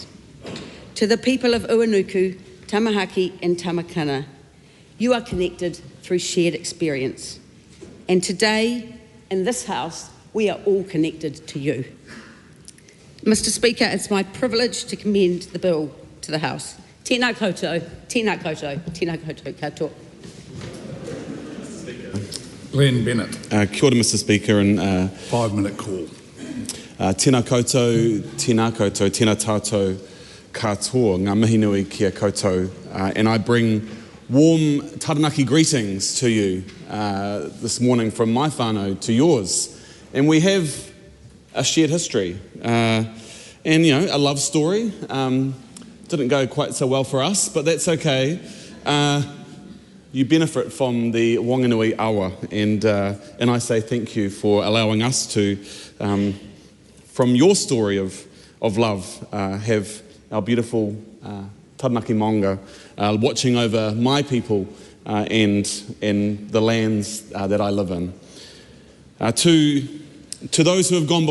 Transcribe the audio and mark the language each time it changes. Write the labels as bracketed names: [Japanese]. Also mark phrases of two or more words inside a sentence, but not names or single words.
[English] To the people of Uanuku, Tamahaki and Tamakana, you are connected through shared experience. And today, in this House, we are all connected to you. Mr. Speaker, it's my privilege to commend the bill to the House. [Māori] Tēnā koutou, tēnā koutou, tēnā koutou katoa. Glenn Bennett. Kia ora, [English] Mr. Speaker, and 5-minute call. [Māori] Tēnā koutou, tēnā tātou katoa, ngā mihi nui kia koutou, [English] and I bring warm taranaki greetings to you this morning from my whānau to yours. And we have a shared history, and you know, a love story. Didn't go quite so well for us, but that's okay. You benefit from the Wanganui awa, and I say thank you for allowing us to, from your story of love, have our beautiful taranaki maunga watching over my people and the lands that I live in. To those who have gone